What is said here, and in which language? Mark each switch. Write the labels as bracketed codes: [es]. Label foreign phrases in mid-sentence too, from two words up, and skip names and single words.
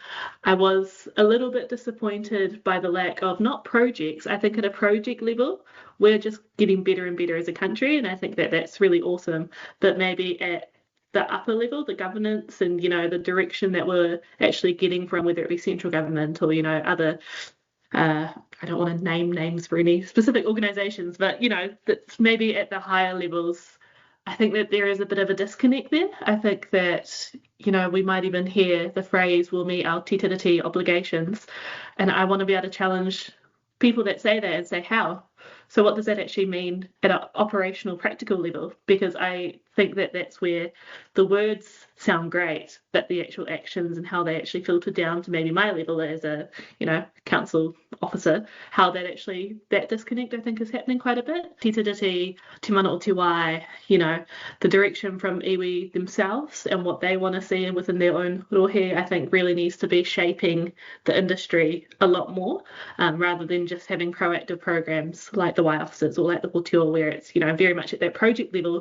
[en] I was a little bit disappointed by the lack of, not projects, I think at a project level, we're just getting better and better as a country, and I think that that's really awesome, but maybe at the upper level, the governance and, the direction that we're actually getting from, whether it be central government or, other, I don't want to name names for any specific organisations, but, that's maybe at the higher levels, I think that there is a bit of a disconnect there. I think that, we might even hear the phrase, we'll meet our [mi] te tiriti [en] obligations, and I want to be able to challenge people that say that and say, how? So what does that actually mean at an operational, practical level? Because I think that that's where the words sound great, but the actual actions and how they actually filter down to maybe my level as a, council officer, how that disconnect, I think, is happening quite a bit. [mi] Te tiriti, te mana o te wai, [en] the direction from iwi themselves and what they want to see within their own rohe, I think really needs to be shaping the industry a lot more, rather than just having proactive programs like the wai officers or like the Hotio, where it's, very much at that project level.